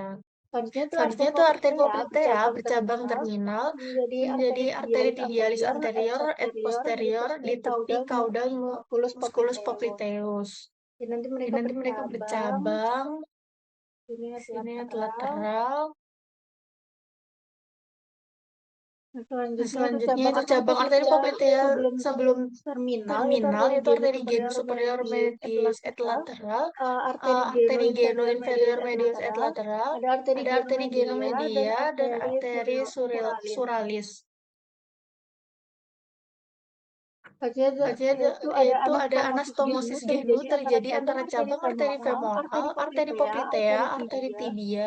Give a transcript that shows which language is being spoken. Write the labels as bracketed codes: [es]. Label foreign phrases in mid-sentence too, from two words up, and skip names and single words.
[id] Selanjutnya itu arteri poplitea bercabang terminal menjadi arteri [la] tibialis anterior et posterior [id] di tepi caudal [la] musculus popliteus. [id] Jadi nanti mereka bercabang. Sini lateral. Selanjutnya itu cabang arteri poplitea sebelum terminal yaitu arteri [la] genus superior medius et lateral, [id] arteri [la] genu inferior medius et lateral, [id] ada arteri [la] genu media [id] dan arteri suralis. Itu ada [la] anastomosis genu [id] terjadi antara cabang arteri femoral, arteri poplitea, arteri tibia.